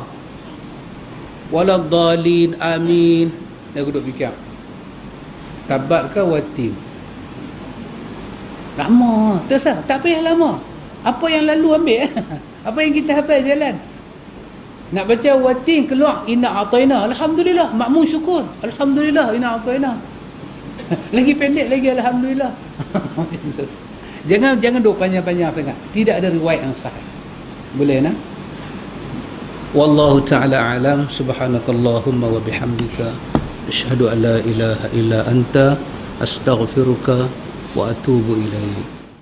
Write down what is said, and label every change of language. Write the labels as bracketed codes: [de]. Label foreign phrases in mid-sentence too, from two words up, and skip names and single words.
[ar] ولا الضالين، آمين. [ms] Dia duk fikir. Tabat ke watin. Lama. Terus tak payah lama. Apa yang lalu ambil. Apa yang kita hafal jalan. Nak baca watin keluar [ar] إنا أعطينا. [ms] Alhamdulillah. Makmum syukur. [ar] الحمد لله إنا أعطينا. [ms] Lagi pendek lagi alhamdulillah. Macam tu. Jangan duk panjang-panjang sangat. Tidak ada riwayat yang sahih. Boleh nak? [ar] والله تعالى أعلم. سبحانك اللهم وبحمدك أشهد أن لا إله إلا أنت أستغفرك وأتوب إليك.